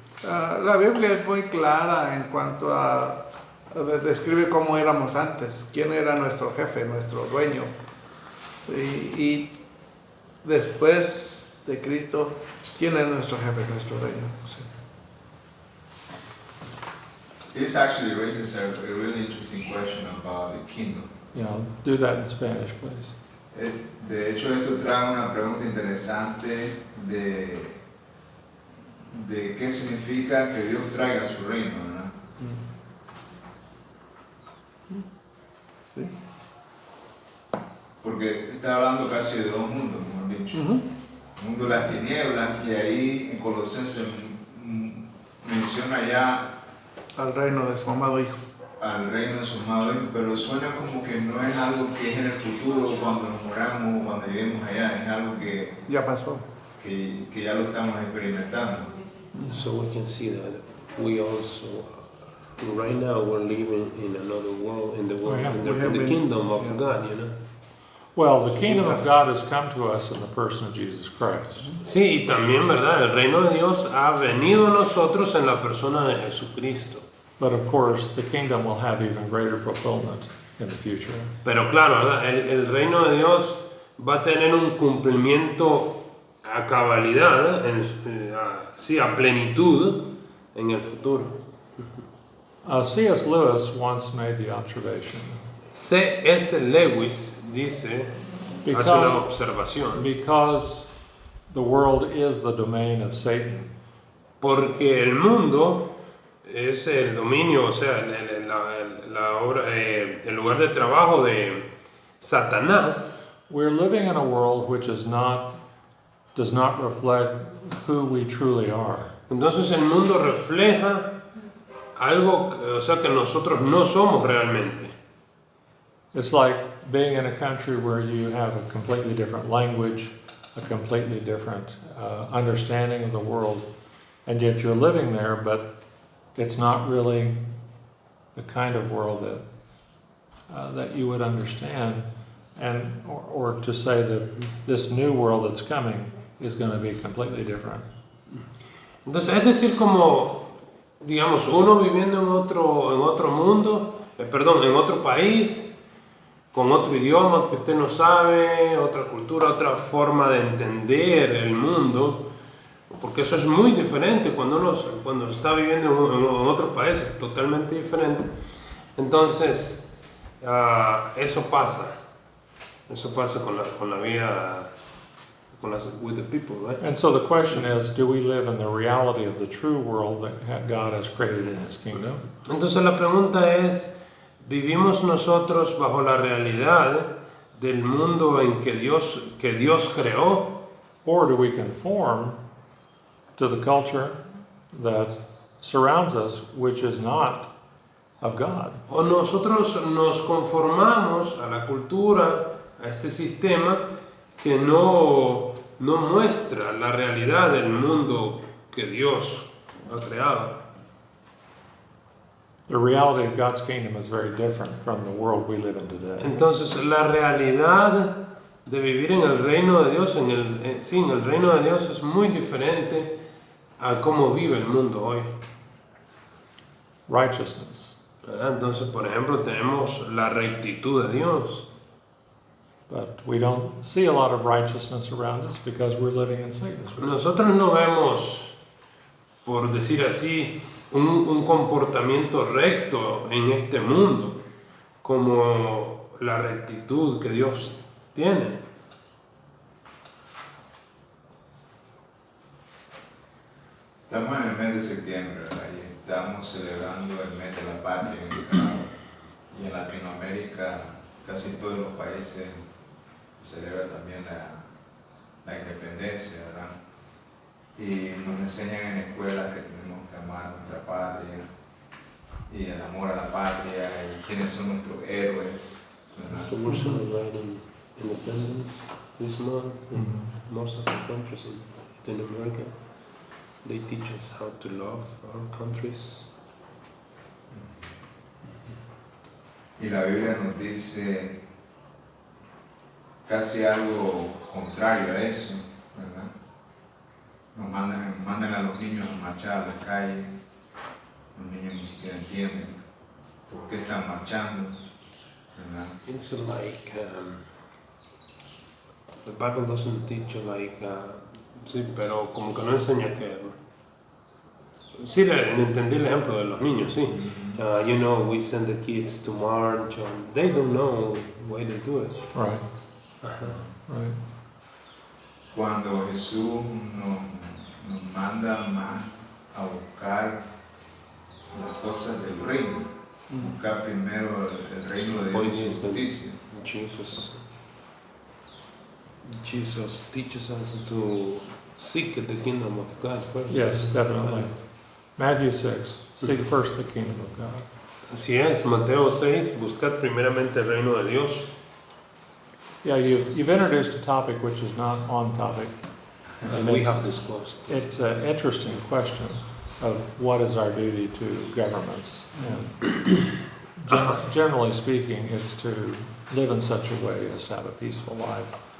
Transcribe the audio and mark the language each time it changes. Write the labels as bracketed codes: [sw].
[es] La Biblia es muy clara en cuanto a describe cómo éramos antes, quién era nuestro jefe, nuestro dueño. Y después de Cristo, quién es nuestro jefe, nuestro dueño. Sí. [en] This actually raises a really interesting question about the kingdom. Yeah, do that in Spanish, please. [es] De hecho, esto trae una pregunta interesante de qué significa que Dios traiga su reino, ¿verdad? Sí. Porque está hablando casi de dos mundos, como han dicho. El mundo de las tinieblas, y ahí en Colosenses menciona ya Al reino de su amado Hijo. al reino de su amado Hijo, pero suena como que no es algo que es en el futuro, cuando nos moramos, cuando lleguemos allá, es algo que Ya pasó. que ya lo estamos experimentando. [en] So we can see that we also, right now, we're living in another world, in the world, have- in we have the been- kingdom of yeah. God, you know. Well, the kingdom of God has come to us in the person of Jesus Christ. [es] Sí, y también, ¿verdad? El reino de Dios ha venido a nosotros en la persona de Jesucristo. [en] But of course, the kingdom will have even greater fulfillment in the future. [es] Pero claro, ¿verdad? El reino de Dios va a tener un cumplimiento a cabalidad, sí, a plenitud en el futuro. [en] C.S. Lewis once made the observation [es] C.S. Lewis dice, hace una observación, [en] because the world is the domain of Satan, [es] porque el mundo es el dominio, o sea, el lugar de trabajo de Satanás. [en] we're living in a world which does not reflect who we truly are. [es] Entonces el mundo refleja algo, o sea, que nosotros no somos realmente. [en] It's like being in a country where you have a completely different language, a completely different understanding of the world, and yet you're living there, but it's not really the kind of world that you would understand, and or to say that this new world that's coming is going to be completely different. [es] Entonces, es decir, como, digamos, uno viviendo en otro mundo, en otro país, con otro idioma que usted no sabe, otra cultura, otra forma de entender el mundo, porque eso es muy diferente cuando está viviendo en otro país, es totalmente diferente. Entonces, eso pasa con la vida, [en] with the people, right? And so the question is, do we live in the reality of the true world that God has created in His kingdom? [es] Entonces la pregunta es, ¿vivimos nosotros bajo la realidad del mundo en que Dios creó? [en] Or do we conform to the culture that surrounds us, which is not of God? [es] ¿O nosotros nos conformamos a la cultura, a este sistema que no muestra la realidad del mundo que Dios ha creado? [en] The reality of God's kingdom is very different from the world we live in today. [es] Entonces la realidad de vivir en el reino de Dios, en el reino de Dios es muy diferente a cómo vive el mundo hoy. [en] Righteousness. [es] ¿Verdad? Entonces, por ejemplo, tenemos la rectitud de Dios. [en] But we don't see a lot of righteousness around us because we're living in Satan's world. [es] Nosotros no vemos, por decir así, un comportamiento recto en este mundo como la rectitud que Dios tiene. Estamos en el mes de septiembre, ¿verdad? Y estamos celebrando el mes de la patria en Nicaragua. Y en Latinoamérica, casi todos los países celebran también la independencia, ¿verdad? Y nos enseñan en escuelas que tenemos que amar a nuestra patria y el amor a la patria y quiénes son nuestros héroes, ¿verdad? [en] So we're celebrating independence this month in most of the countries in Latin America. They teach us how to love our countries. [es] Y la Biblia nos dice casi algo contrario a eso, ¿verdad? Nos mandan a los niños a marchar a la calle, los niños ni siquiera entienden por qué están marchando, ¿verdad? [en] It's like the Bible doesn't teach you like [es] sí, pero como que no enseña que sí, entendí el ejemplo de los niños, sí. [en] You know, we send the kids to march, and they don't know why they do it. Right. Right. [es] Cuando Jesús nos manda más a buscar las cosas del reino, buscar primero el reino de Dios y su justicia. [en] Jesus teaches us to seek the kingdom of God first. Yes, definitely. Matthew 6, seek first the kingdom of God. [es] Así es, Mateo 6, buscad primeramente el reino de Dios. [en] Yeah, you've introduced a topic which is not on topic. And we it's- have disclosed. It's an interesting question of what is our duty to governments. And generally speaking, it's to live in such a way as to have a peaceful life